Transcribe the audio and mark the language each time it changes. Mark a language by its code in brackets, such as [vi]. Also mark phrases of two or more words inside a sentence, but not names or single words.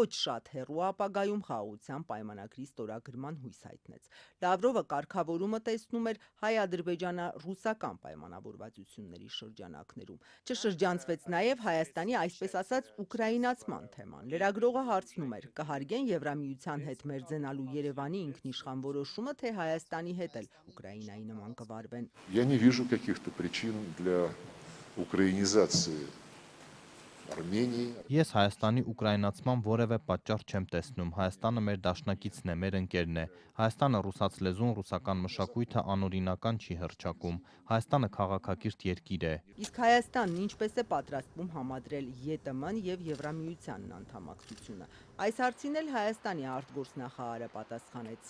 [hy] շատ հեռու ապագայում խաղաղության պայմանագրի ստորագրման հույս հայտնեց։ Լավրովը կարգավորումը տեսնում էր հայ-ադրբեջանա-ռուսական պայմանավորվածությունների շրջանակներում։ Չշրջանցվեց նաև Հայաստանի այսպես ասած ուկրաինացման թեման։ Լրագրողը հարցնում էր՝ կհարգեն Եվրամիության հետ մերձենալու Երևանի ինքնիշխան որոշումը, թե Հայաստանի հետ էլ Ուկրաինայի նման կվարվեն։ [ru] я не вижу каких-то причин для украинизации Армении. [hy] Ես Հայաստանի ուկրաինացման որևէ պատճառ չեմ տեսնում։ Հայաստանը մեր դաշնակիցն է, մեր ընկերն է։ Հայաստանը ռուսաց լեզուն, ռուսական մշակույթը անօրինական չի հռչակում։ Հայաստանը քաղաքակիրթ երկիր է։ Իսկ Հայաստանն ինչպես է պատրաստվում համադրել ԵՏՄ-ն եւ Եվրամիությանն անդամակցությունը։ Այս հարցին էլ Հայաստանի արտգործնախարարը պատասխանեց։